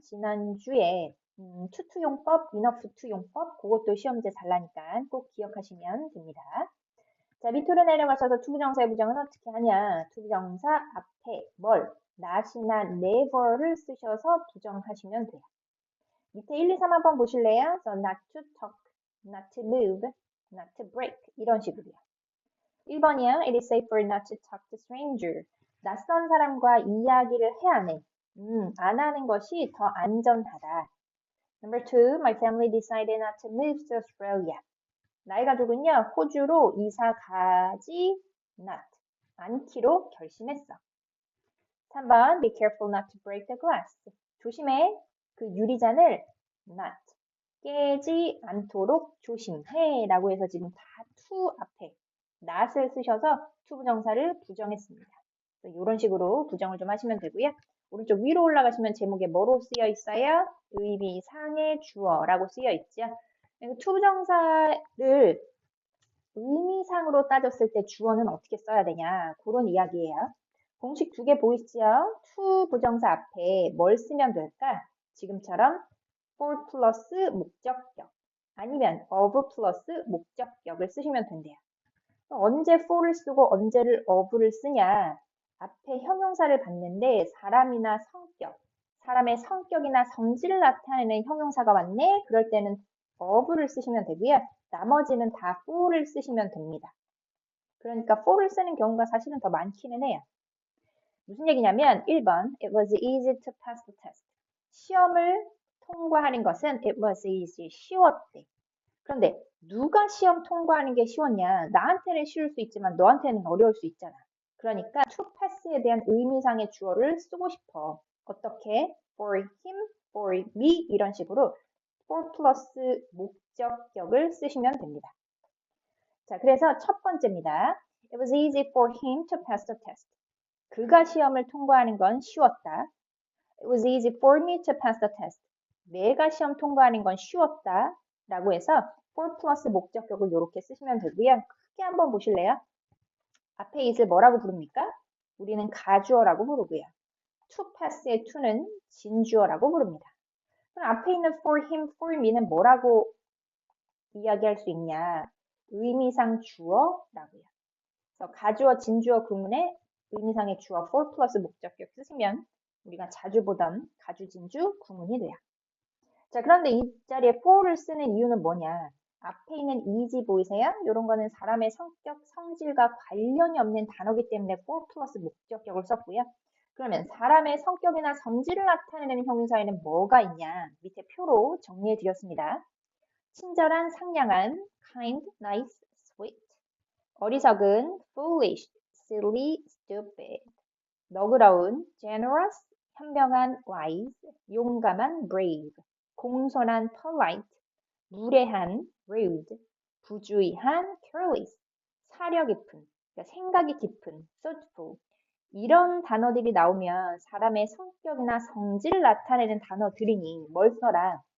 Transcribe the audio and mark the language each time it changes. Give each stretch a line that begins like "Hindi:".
Korean: 지난주에 투투용법, enough 투용법 그것도 시험제 잘 나니까 꼭 기억하시면 됩니다. 자, 밑으로 내려가셔서 투부정사의 부정은 어떻게 하냐. 투부정사 앞에 뭘, not이나 never를 쓰셔서 부정하시면 돼요. 밑에 1, 2, 3 한번 보실래요?
English: So not to talk, not to move, not to break
Korean: 이런 식으로요. 1번이요.
English: It is safer not to talk to stranger.
Korean: 낯선 사람과 이야기를 해야 해. 안 하는 것이 더 안전하다.
English: Number 2. My family decided not to move to Australia.
Korean: 나의 가족은요, 호주로 이사 가지 not, 않기로 결심했어.
English: 3번, be careful not to break the glass.
Korean: 조심해, 그 유리잔을 not, 깨지 않도록 조심해 라고 해서 지금 다 to 앞에 not을 쓰셔서 to 부정사를 부정했습니다. 이런 식으로 부정을 좀 하시면 되고요. 오른쪽 위로 올라가시면 제목에 뭐로 쓰여 있어요? 의미상의 주어라고 쓰여 있죠. 투부정사를 의미상으로 따졌을 때 주어는 어떻게 써야 되냐 그런 이야기예요. 공식 2개 보이시죠? to 부정사 앞에 뭘 쓰면 될까? 지금처럼 for 플러스 목적격 아니면 of 플러스 목적격을 쓰시면 된대요. 언제 for를 쓰고 언제를 of를 쓰냐? 앞에 형용사를 봤는데 사람이나 성격, 사람의 성격이나 성질을 나타내는 형용사가 왔네? 그럴 때는 of를 쓰시면 되고요. 나머지는 다 for를 쓰시면 됩니다. 그러니까 for를 쓰는 경우가 사실은 더 많기는 해요. 무슨 얘기냐면
English: 1번 It was easy to pass the test.
Korean: 시험을 통과하는 것은
English: it was easy,
Korean: 쉬웠대. 그런데 누가 시험 통과하는 게 쉬웠냐? 나한테는 쉬울 수 있지만 너한테는 어려울 수 있잖아. 그러니까 to pass에 대한 의미상의 주어를 쓰고 싶어. 어떻게?
English: For him, for me
Korean: 이런 식으로 for 플러스 목적격을 쓰시면 됩니다. 자, 그래서 첫 번째입니다.
English: It was easy for him to pass the test.
Korean: 그가 시험을 통과하는 건 쉬웠다.
English: It was easy for me to pass the test.
Korean: 내가 시험 통과하는 건 쉬웠다. 라고 해서 for 플러스 목적격을 이렇게 쓰시면 되고요. 크게 한번 보실래요? 앞에 it을 뭐라고 부릅니까? 우리는 가주어라고 부르고요. to pass의 to는 진주어라고 부릅니다. 그럼 앞에 있는 for him, for me는 뭐라고 이야기할 수 있냐? 의미상 주어라고요. 그래서 가주어, 진주어 구문에 의미상의 주어 for 플러스 목적격 쓰시면 우리가 자주 보던 가주진주 구문이 돼요. 자, 그런데 이 자리에 for를 쓰는 이유는 뭐냐? 앞에 있는 easy 보이세요? 이런 거는 사람의 성격, 성질과 관련이 없는 단어기 때문에 for 플러스 목적격을 썼고요. 그러면 사람의 성격이나 성질을 나타내는 형용사에는 뭐가 있냐? 밑에 표로 정리해 드렸습니다. 친절한, 상냥한,
English: kind, nice, sweet.
Korean: 어리석은,
English: foolish, silly, stupid.
Korean: 너그러운 generous, 현명한 wise, 용감한 brave, 공손한 polite, 무례한 rude, 부주의한 careless, 사려 깊은, 그러니까 생각이 깊은 thoughtful. 이런 단어들이 나오면 사람의 성격이나 성질을 나타내는 단어들이니 뭘 써라?